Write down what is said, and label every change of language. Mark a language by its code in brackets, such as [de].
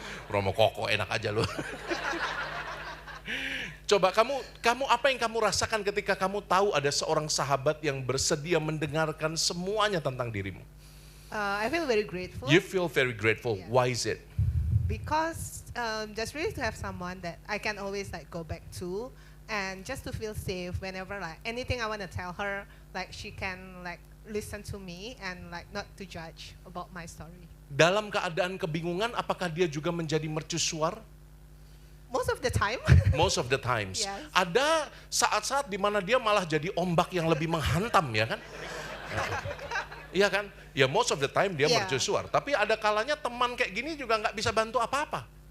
[id] Romo Koko enak aja loh. Coba kamu apa yang kamu rasakan ketika kamu tahu ada seorang sahabat yang bersedia mendengarkan semuanya tentang dirimu? [en] I feel very grateful You feel very grateful. Yeah. Why is it? because just really to have someone that I can always like go back to, and just to feel safe whenever like anything I want to tell her, like she can like listen to me and like not to judge about my story. [id] Dalam keadaan kebingungan, apakah dia juga menjadi mercusuar? [en] Most of the time. Most of the times. Yes. [id] Ada saat-saat di mana dia malah jadi ombak yang lebih menghantam ya kan? Iya kan? Ya [en] most of the time [id] dia [en] Yeah. [id] mercusuar. Tapi ada kalanya teman kayak gini juga nggak bisa bantu apa-apa.